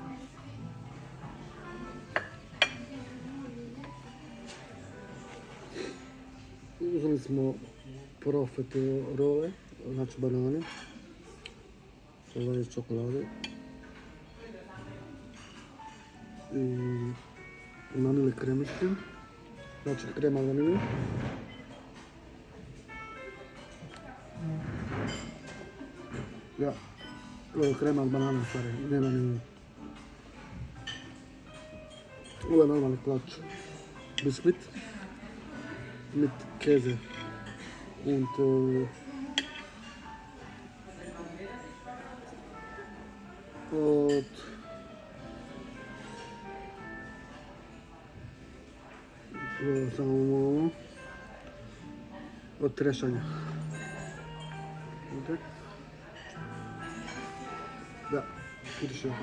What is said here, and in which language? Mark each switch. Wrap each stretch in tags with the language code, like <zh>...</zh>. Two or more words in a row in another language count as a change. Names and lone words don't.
<bs>Uzeli smo profiterole, znači banane, ovo čokolade i vanili kremiški, znači krema vanilje. Ja, ovo je krema od banana, stvari, nema ni... Ovo je normalni klač. Biskvit.</bs> <de>Mit Käse.</de> <bs>Und samo od trešanja. Okay. Da, vidiš ovo.</bs>